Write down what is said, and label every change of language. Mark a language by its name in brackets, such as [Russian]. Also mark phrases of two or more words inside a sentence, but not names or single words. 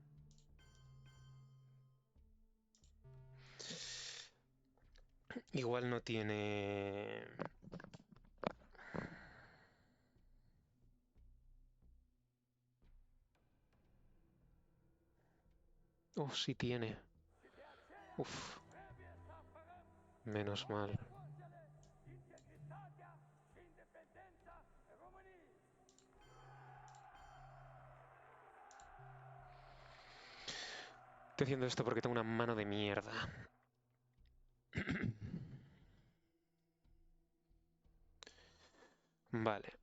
[Spanish] Igual no tiene... Oh, sí tiene. Uf. Menos mal. [Romanian] Integritatea și independența României. [Spanish] Estoy haciendo esto porque tengo una mano de mierda. Vale.